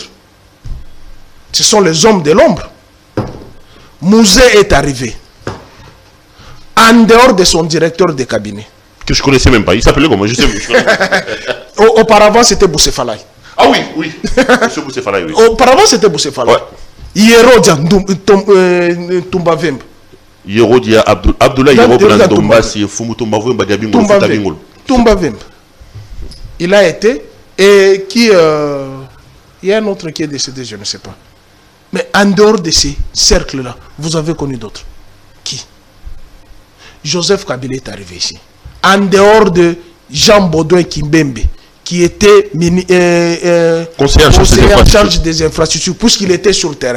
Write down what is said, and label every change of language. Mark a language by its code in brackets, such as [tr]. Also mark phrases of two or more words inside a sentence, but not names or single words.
[fr] Ce sont les hommes de l'ombre. Mouzé est arrivé. En dehors de son directeur de cabinet. Que je ne connaissais même pas. Il s'appelait comment? Je sais. Auparavant, c'était Boussefalaï. Ah oui. Monsieur Boussefalaï, oui. Auparavant, c'était Boussefalaï. Ouais. Yerodia Tumbavembe. Yerodia Abdoulaye Yerodia Tumbasi Fumutumbavembe Diabingo Futabingol. Tumbavembe. Il a été. Et qui. Il y a un autre qui est décédé, je ne sais pas. Mais en dehors de ces cercles-là, vous avez connu d'autres. Qui? Joseph Kabila est arrivé ici. En dehors de Jean Baudouin Kimbembe, qui était conseiller en charge des infrastructures, puisqu'il était sur le terrain.